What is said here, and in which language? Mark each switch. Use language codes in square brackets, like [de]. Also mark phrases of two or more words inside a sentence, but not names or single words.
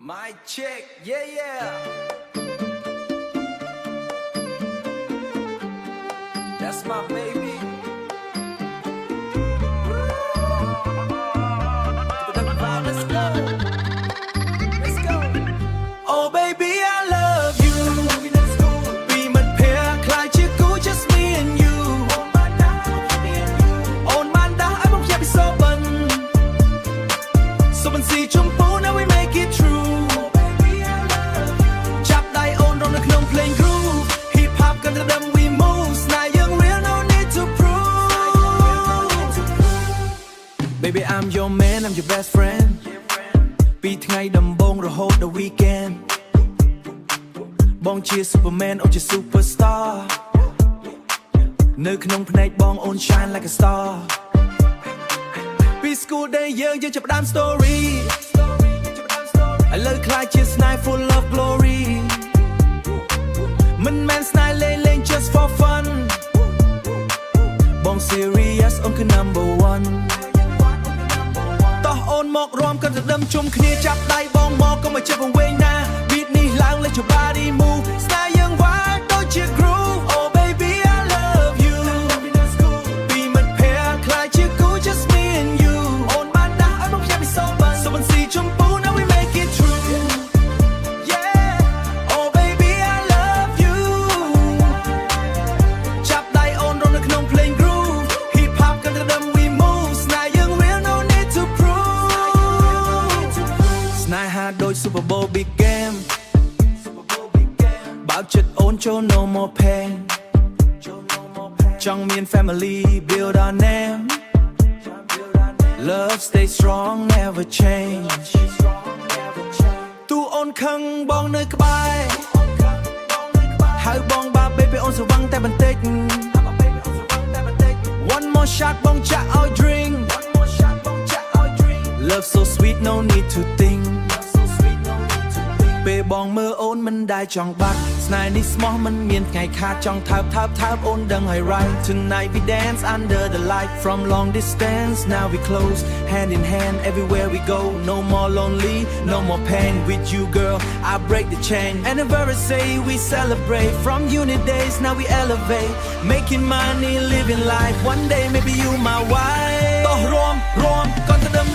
[en] My chick, yeah, yeah. That's my baby. Let's go. Let's go. Oh, baby, I love you. [km] Be មិត្តភក្តិខ្លាចជាគូ [en] just me and you. [km] On បានដាស់ឲ្យបងខ្ញុំពិសោបិន So មិនស៊ីជុំពូ [en] now we make it true. [km] ចាប់ដៃអូនរងនៅក្នុងភ្លេង [en] groove hip hop [km] កាន់តែដឹង [en] we move [km] ស្នេហ៍យើង [en] real no need to prove. Baby I'm your man I'm your best friend [km] ពីថ្ងៃដំបូងរហូតដល់ [en] weekend [km] បងជា [en] Superman [km] អូនជា [en] Superstar [km] នៅក្នុងភ្នែកបងអូន [en] shine like a star ពី school day [km] យើងចាប់ផ្ដើម [en] story [km] ឥឡូវខ្លាចជាស្នេហ៍ [en] full of glory [km] មិនមែនស្នេហ៍លេង [en] just for fun [km] បង serious អូនគឺ [en] number one [km] តោះអូនមករំកាន់តែដើមជុំគ្នាចាប់ដៃបងមកកុំឲ្យចិត្តវង្វេងណា beat នេះឡើង [en] let your body move [km] ស្នេហ៍យើង vibe ដូចជា groove [en] oh baby I love you [km] ពីមិត្តភក្តិខ្លាចជាគូ [en] just me and you [km] អូនបានដាស់ឲ្យបងខ្ញុំពិសោបិន So មិនស៊ីជុំពូ [en] now we make it true yeah oh baby I love you [km] ចាប់ដៃអូនរងនៅក្នុងភ្លេង [en] groove hip hop [km] កាន់តែដើម [en] we move [km] ស្នេហ៍យើង [en] real no need to prove [km] ស្នេហាដូច [en] Super Bowl big game [km] បើកចិត្តអូនចូល [en] no more pain [km] ចង់មាន [en] family build our name love stay strong never change [km] ទូអូនខឹងបងនៅក្បែរហៅបងបា baby អូនស្រវឹងតែបន្តិច [en] one more shot [km] បងចាក់ឲ្យ drink [en] love so sweet no need to think [km] ពេលបងមើលអូនមិនដែលចង់បាត់ស្នេហ៍នេះស្មោះ មិនមានថ្ងៃខាតចង់ថើបអូនដឹងហើយ [en] right tonight we dance under the light from long distance now we close hand in hand everywhere we go no more lonely no more pain with you girl I break the chain anniversary we celebrate from uni days now we elevate making money living life one day maybe you my wife [km] តោះរួមកាន់តែ